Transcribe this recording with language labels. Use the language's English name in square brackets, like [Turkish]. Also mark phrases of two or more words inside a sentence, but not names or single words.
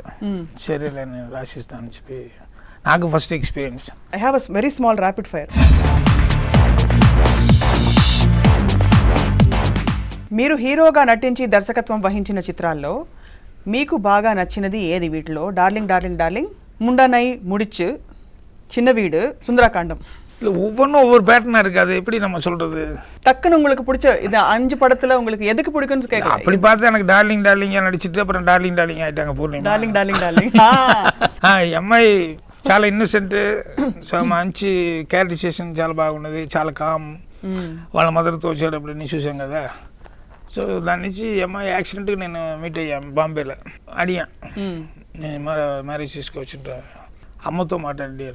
[Telugu] సరే నేను రాసిస్తానని చెప్పి నాకు [English] first experience. I have a very small rapid fire. [Telugu] మీరు హీరోగా నటించి దర్శకత్వం వహించిన చిత్రాల్లో మీకు బాగా నచ్చినది ఏది? వీటిలో డార్లింగ్ డార్లింగ్ డార్లింగ్, [Tamil] முண்டனை முடிச்சு, சின்ன வீடு, சுந்தராகாண்டம். இல்லை ஒவ்வொன்றும் ஒவ்வொரு பேட்டர்னாக இருக்குது. அது எப்படி நம்ம சொல்கிறது? டக்குன்னு உங்களுக்கு பிடிச்ச இது 5 படத்தில் உங்களுக்கு எதுக்கு பிடிக்கும்னு கேட்கலாம். அப்படி பார்த்து எனக்கு டார்லிங் டார்லிங்காக நடிச்சிட்டு அப்புறம் டார்லிங் டார்லிங் ஆகிட்டாங்க పూర్ణిమ. [Telugu] డార్లింగ్ డార్లింగ్ డార్లింగ్. ఈ అమ్మాయి చాలా ఇన్నోసెంట్, మంచి క్యారెక్టరైజేషన్ చాలా బాగున్నది, చాలా కామ్. వాళ్ళ మదర్తో వచ్చేటప్పుడు నేను చూసాం కదా. సో దాని నుంచి అమ్మాయి యాక్సిడెంట్గా నేను మీట్ అయ్యాను బాంబేలో. అడిగా నేను మ్యారేజ్ చేసుకోవచ్చుంటా, అమ్మతో మాట్లాడి.